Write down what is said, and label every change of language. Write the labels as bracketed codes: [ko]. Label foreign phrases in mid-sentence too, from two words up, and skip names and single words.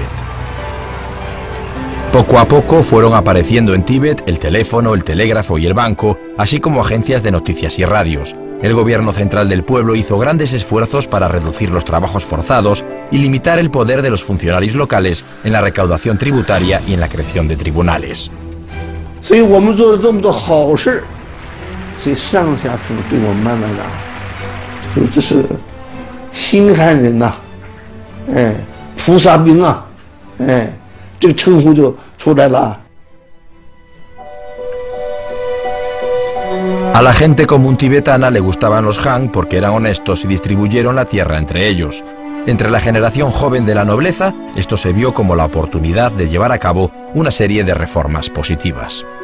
[es] Poco a poco fueron apareciendo en Tíbet el teléfono, el telégrafo y el banco, así como agencias de noticias y radios. El gobierno central del pueblo hizo grandes esfuerzos para reducir los trabajos forzados y limitar el poder de los funcionarios locales en la recaudación tributaria y en la creación de tribunales. [zh] 所以上下层对我们慢慢的，说这是新汉人呐，菩萨兵啊，这个称呼就出来了。 [es] A la gente común tibetana le gustaban los Han porque eran honestos y distribuyeron la tierra entre ellos. Entre la generación joven de la nobleza, esto se vio como la oportunidad de llevar a cabo una serie de reformas positivas.